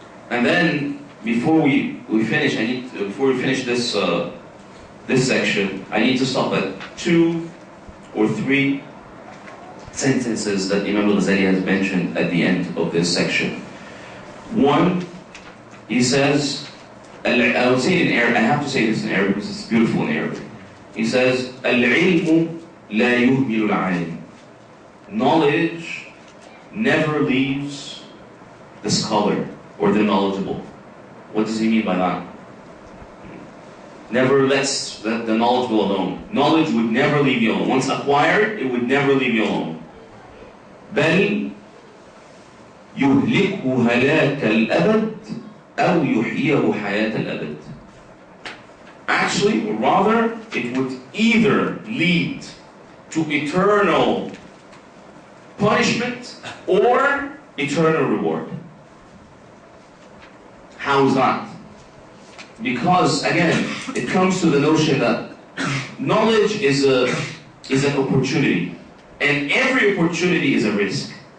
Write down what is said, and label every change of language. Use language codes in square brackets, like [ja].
[en] And then before we finish, before we finish this section, I need to stop at 2 or 3 sentences that Imam Al-Ghazali has mentioned at the end of this section. One, he says, I would say it in Arabic, I have to say this in Arabic because it's beautiful in Arabic. [ar] He says, العلم لا يهمل العالم. [en] Knowledge never leaves the scholar or the knowledgeable. What does he mean by that? Never lets the knowledgeable alone. Knowledge would never leave you alone. Once acquired, it would never leave you alone. [ar] بل يهلكه هلاك الأبد أو يحييه حياة الأبد. [en] Actually, or rather, it would either lead to eternal punishment or eternal reward. How is that? Because again, it comes to the notion that knowledge is an opportunity, and every opportunity is a risk.